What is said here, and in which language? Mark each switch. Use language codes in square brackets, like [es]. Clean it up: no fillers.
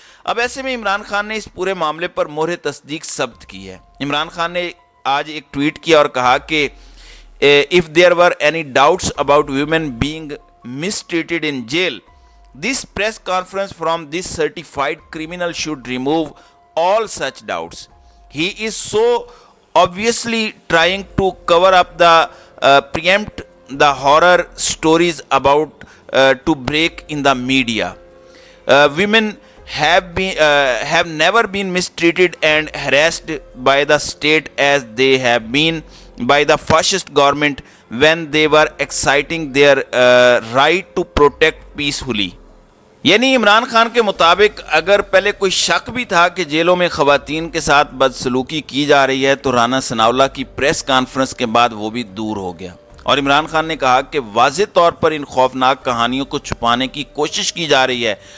[ur] اب ایسے میں عمران خان نے اس پورے معاملے پر مہر تصدیق ثبت کی ہے۔ عمران خان نے آج ایک ٹویٹ کیا اور کہا کہ [en] if there were any doubts about women being mistreated in jail, this press conference from this certified criminal should remove all such doubts. He is so obviously trying to cover up the preempt the horror stories about to break in the media. Women have never been mistreated and harassed by the state as they have been by the fascist government when they were exercising their right to protect peacefully. [ur] یعنی عمران خان کے مطابق اگر پہلے کوئی شک بھی تھا کہ جیلوں میں خواتین کے ساتھ بدسلوکی کی جا رہی ہے تو رانا ثناءاللہ کی پریس کانفرنس کے بعد وہ بھی دور ہو گیا، اور عمران خان نے کہا کہ واضح طور پر ان خوفناک کہانیوں کو چھپانے کی کوشش کی جا رہی ہے